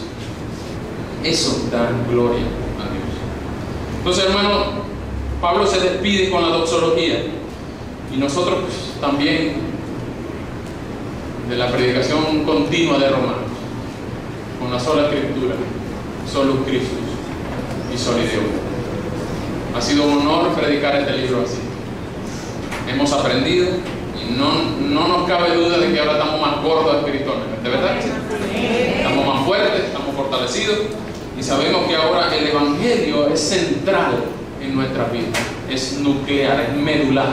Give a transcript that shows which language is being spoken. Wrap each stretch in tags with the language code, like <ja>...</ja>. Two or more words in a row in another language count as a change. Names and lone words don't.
<es>Eso da gloria a Dios. Entonces, hermano, Pablo se despide con la doxología, y nosotros pues, también de la predicación continua de Romanos, con la sola escritura,</es> <la>solus Christus y soli Deo.</la> <es>Ha sido un honor predicar este libro así. Hemos aprendido y no nos cabe duda de que ahora estamos más gordos espiritualmente, ¿verdad? Estamos más fuertes, estamos fortalecidos. Y sabemos que ahora el Evangelio es central en nuestra vida, es nuclear, es medular.</es>